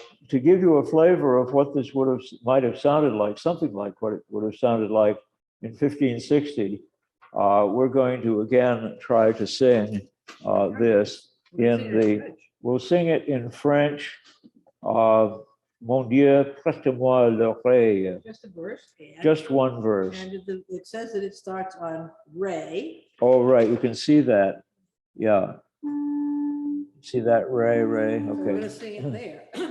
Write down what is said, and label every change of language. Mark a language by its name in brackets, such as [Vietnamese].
[English] To give you a flavor of what this might have sounded like, something like what it would have sounded like in 1560, we're going to again try to sing this we'll sing it in French. [French] Mon Dieu, prête-moi l'oreille. [English] Just a verse. Just one verse. And it says that it starts on Re. Oh, right, you can see that. Yeah. See that, Ray? Okay. So we're going to sing it there.